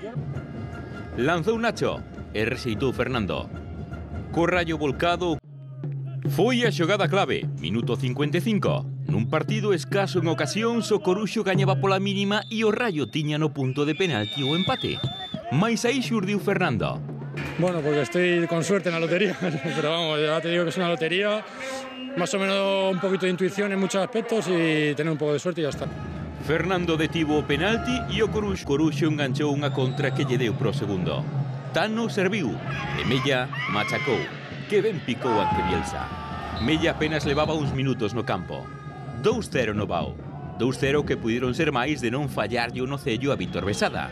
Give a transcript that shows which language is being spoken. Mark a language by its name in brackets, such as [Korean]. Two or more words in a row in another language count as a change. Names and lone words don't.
[Galician] Lanzou Nacho e rexeitou Fernando. Co Rayo volcado, foi a xogada clave, minuto 55. Nun partido escaso en ocasións, o Coruxo gañaba pola mínima e o Rayo tiña no punto de penalti o empate. Mais aí xurdiu Fernando. [Spanish] Bueno, porque estoy con suerte en la lotería, pero vamos, ya te digo que es una lotería, más o menos un poquito de intuición en muchos aspectos y tener un poco de suerte y ya está. [Galician] Fernando detivo o penalti e o Coruxo enganchou unha contra que lle deu pro segundo. Tano serviu e Mella machacou, que ben picou ante Bielsa. Mella apenas levaba uns minutos no campo. 2-0 no Bao. 2-0 que puderon ser máis de non fallarlle o nocello a Víctor Besada.